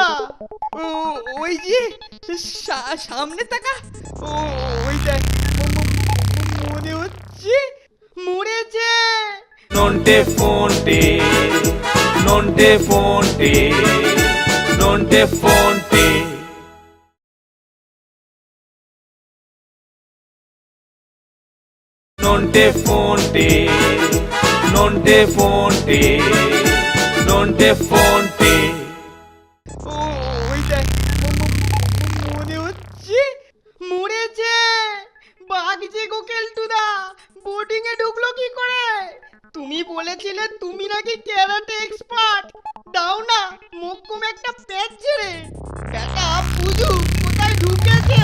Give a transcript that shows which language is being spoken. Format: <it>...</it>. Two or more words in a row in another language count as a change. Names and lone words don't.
<bn>ওই যে সামনে তাকা। ওইটা মনে হচ্ছে মরেছে। নন্টে ফন্টে, নন্টে ফন্টে, নন্টে ফন্টে। Nonte fonte, nonte fonte, nonte fonte. ওইটা মনে হচ্ছে মরেছে। বাঘ যে গো কেলটুদা, বোর্ডিং এ ঢুকলো কি করে? তুমি বলেছিলে তুমি নাকি</bn> <en>karate expert.</en> <bn>দাও না মোক্ষম একটা প্যাচ ছেড়ে। বেটা বুঝু কোথায় ঢুকেছে।</bn>